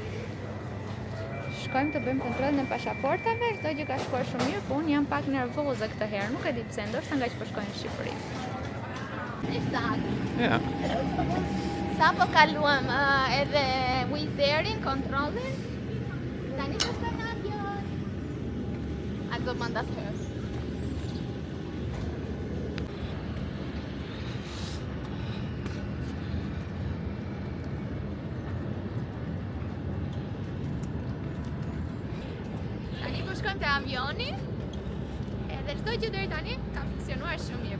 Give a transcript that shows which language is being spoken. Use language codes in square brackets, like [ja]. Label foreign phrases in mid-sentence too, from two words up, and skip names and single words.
[sq] Shkojmë të bëjmë kontrollin e pasaportave, çdo gjë ka shkuar shumë mirë, po unë jam pak nervoze këtë herë, nuk e di pse, ndoshta nga që po shkojnë në Shqipëri. Ja. Sapo kaluam edhe Wizz Airin, kontrollin, tani do shkojmë në avion. [de] Also man das hört. [sq] Shkojmë te avioni, edhe çdo gjë deri tani ka funksionuar shumë mirë.